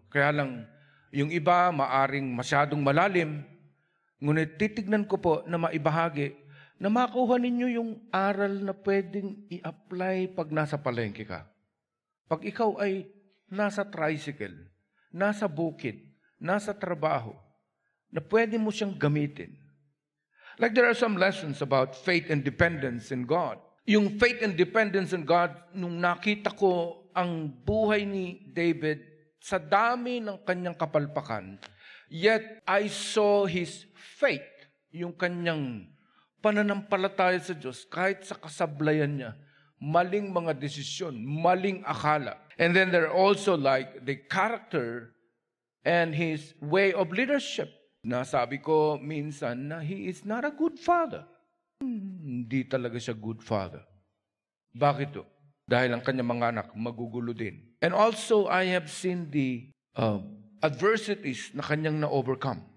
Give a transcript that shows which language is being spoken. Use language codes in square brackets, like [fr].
[tl] Kaya lang, yung iba maaring masyadong malalim, ngunit titignan ko po na maibahagi na makuha ninyo yung aral na pwedeng i-apply pag nasa palengke ka. Pag ikaw ay nasa tricycle, nasa bukid, nasa trabaho, na pwede mo siyang gamitin. [en] Like there are some lessons about faith and dependence in God. [tl] Yung faith and dependence in God, nung nakita ko ang buhay ni David sa dami ng kanyang kapalpakan, [en] yet I saw his faith, [tl] yung kanyang pananampalataya sa Diyos, kahit sa kasablayan niya, maling mga desisyon, maling akala. [en] And then there are also like the character and his way of leadership. [tl] Nasabi ko minsan na [en] he is not a good father. [tl] Hindi talaga siya good father. Bakit to? Dahil ang kanyang mga anak magugulo din. [en] And also I have seen the adversities [tl] na kanyang na-overcome.